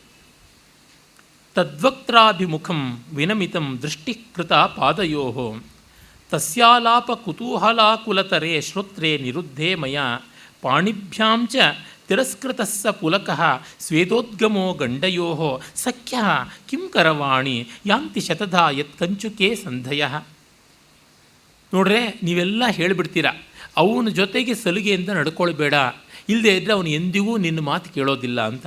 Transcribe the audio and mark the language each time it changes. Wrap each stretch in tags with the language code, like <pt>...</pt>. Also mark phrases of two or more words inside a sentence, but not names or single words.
<sa>ತದ್ವಕ್ತ್ರಾಭಿಮುಖಂ ವಿನಮಿತಂ ದೃಷ್ಟಿಕೃತ ಪಾದಯೋ ತಸ್ಯಾಲಾಪ ಕುತೂಹಲಾಕುಲತರೆ ಶ್ರೋತ್ರೇ ನಿರುದ್ಧೇ ಮಯ ಪಾಣಿಭ್ಯಾಂ ಚ ತಿರಸ್ಕೃತಸ್ಸ ಪುಲಕಃ ಸ್ವೇದೋದ್ಗಮೋ ಗಂಡಯೋ ಸಖ್ಯ ಕಿಂ ಕರವಾಣಿ ಯಾಂತಿ ಶತಧಾ ಯತ್ ಕಂಚುಕೆ ಸಂಧಯ.</sa> <kn>ನೋಡ್ರೆ, ನೀವೆಲ್ಲ ಹೇಳಿಬಿಡ್ತೀರ, ಅವನ ಜೊತೆಗೆ ಸಲಿಗೆಯಿಂದ ನಡ್ಕೊಳ್ಬೇಡ, ಇಲ್ಲದೆ ಇದ್ದರೆ ಅವನು ಎಂದಿಗೂ ನಿನ್ನ ಮಾತು ಕೇಳೋದಿಲ್ಲ ಅಂತ.</kn>